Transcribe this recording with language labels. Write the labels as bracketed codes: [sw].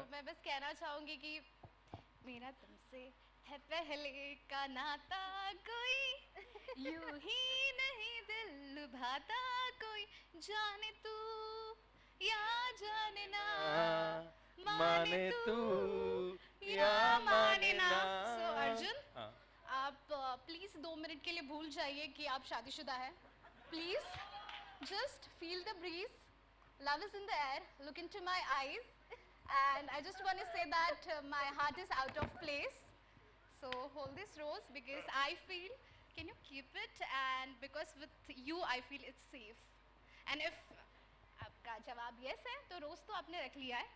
[hi] तो मैं बस कहना चाहूँगी कि मेरा तुमसे है पहले का नाता, कोई यूं ही नहीं दिल लुभाता, कोई जाने तू या जाने ना, माने तू या माने ना. [en] So, Arjun, [hi] हाँ. आप प्लीज 2 मिनट के लिए भूल जाइए कि आप शादीशुदा हैं. [en] Please just feel the breeze. Love is in the air. Look into my eyes, and I just want to say that my heart is out of place. So hold this rose because I feel. Can you keep it? And because with you I feel it's safe. And if [hi] आपका जवाब yes है, तो रोज तो आपने रख लिया है.